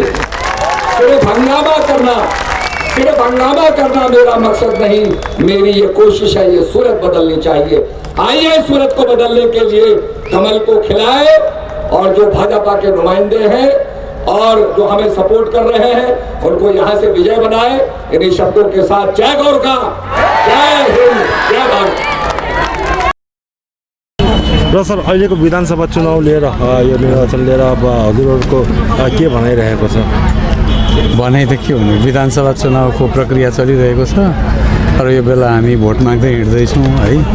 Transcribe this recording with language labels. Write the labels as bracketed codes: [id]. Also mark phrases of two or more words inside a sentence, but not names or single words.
[hi] सिर्फ हंगामा करना मेरा मकसद नहीं, मेरी ये कोशिश है, ये सूरत बदलनी चाहिए। आइए सूरत को बदलने के लिए कमल को खिलाए, और जो भाजपा के नुमाइंदे हैं और जो हमें सपोर्ट कर रहे हैं, उनको यहाँ से विजय बनाए। इन्हीं शब्दों के साथ जय गोरखा, जय हिंद, जय भारत। [ne] र सर, अहिलेको विधानसभा चुनाव लिएर यो निर्वाचन लिएर अब हजुरहरूको के भनाइरहेको छ? भनाइ त के हुने, विधानसभा चुनावको प्रक्रिया चलिरहेको छ र यो बेला हामी भोट माग्दै हिँड्दैछौँ है।